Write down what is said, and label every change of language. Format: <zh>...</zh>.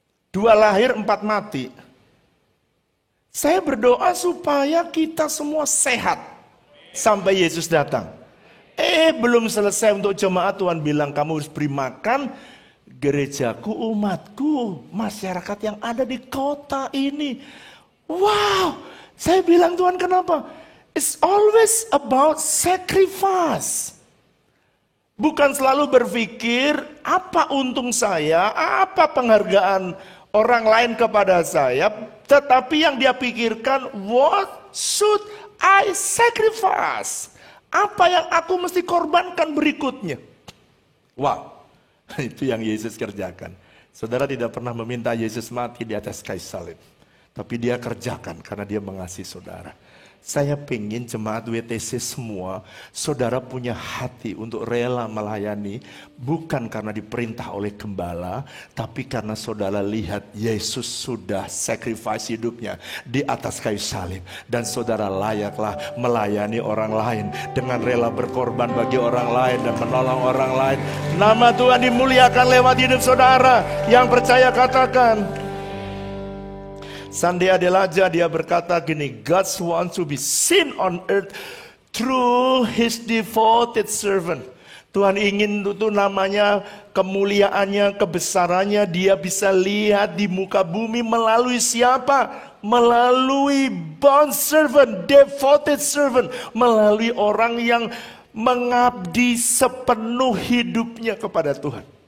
<id>2 lahir 4 mati. Saya berdoa supaya kita semua sehat. sampai Yesus datang. Belum selesai untuk jemaat, Tuhan bilang kamu harus beri makan gerejaku, umatku, masyarakat yang ada di kota ini. Wow, saya bilang Tuhan kenapa?</id> <en>It's always about sacrifice.</en> <id>Bukan selalu berpikir apa untung saya, apa penghargaan orang lain kepada saya, tetapi yang dia pikirkan,</id> <en>what should I sacrifice?</en> <id>Apa yang aku mesti korbankan berikutnya? Wow, itu yang Yesus kerjakan. Saudara tidak pernah meminta Yesus mati di atas kayu salib, tapi dia kerjakan karena dia mengasihi saudara. Saya pengen jemaat WTC semua, saudara punya hati untuk rela melayani, bukan karena diperintah oleh gembala, tapi karena saudara lihat Yesus sudah sacrifice hidupnya di atas kayu salib. Dan saudara layaklah melayani orang lain dengan rela berkorban bagi orang lain dan menolong orang lain. Nama Tuhan dimuliakan lewat hidup saudara. Yang percaya katakan.</id> <en>Sandy Adelaja</en> <id>dia berkata gini,</id> <en>God wants to be seen on earth through His devoted servant.</en> <id>Tuhan ingin itu namanya kemuliaannya, kebesarannya dia bisa lihat di muka bumi melalui siapa? Melalui</id> <en>bond servant, devoted servant,</en> <id>melalui orang yang mengabdi sepenuh hidupnya kepada Tuhan.</id>